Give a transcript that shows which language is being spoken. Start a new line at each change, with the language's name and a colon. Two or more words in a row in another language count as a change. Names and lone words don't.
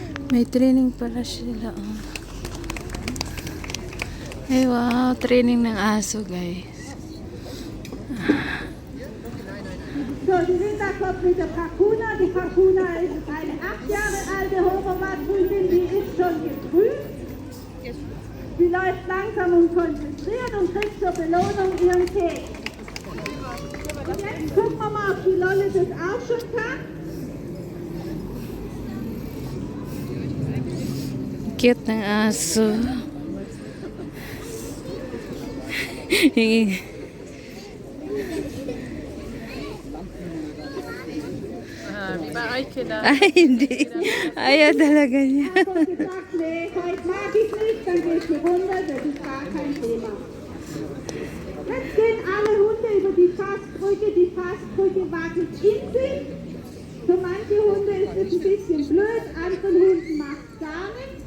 Filipino: May training pala sila. Oh. Ay wow, training ng aso guys.
German: So, die Linda kommt mit der Kakuna. Die Kakuna ist eine 8 Jahre alte Hoverwart-Hündin, die ist schon geprüft. Sie läuft langsam und konzentriert und kriegt zur Belohnung ihren Keks. Und jetzt gucken wir mal, ob die Lolle das auch schon kann.
Filipino: Cute ng aso.
German: Wie bei euch Kinder.
Filipino: Ay, hindi. Ayaw talaga niya.
German: Also gesagt, nee, heute mag ich nicht, dann geht sie runter, das ist gar kein Thema. Jetzt gehen alle Hunde über die Fassbrücke wackelt in sich. Für manche Hunde ist es ein bisschen blöd, anderen Hunden macht es gar nichts.